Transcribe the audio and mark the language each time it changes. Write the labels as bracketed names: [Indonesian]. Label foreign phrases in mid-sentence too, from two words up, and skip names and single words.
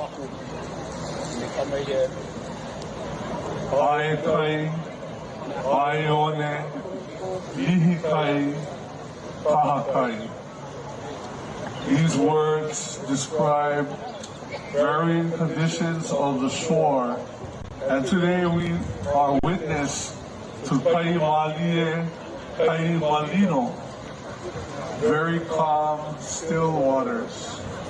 [Hawaiian] Aikai, aione, lihikai, kahakai. [English] These words describe varying conditions of the shore, and today we are witness to [Hawaiian] kai malie, kai malino, [English] very calm, still waters.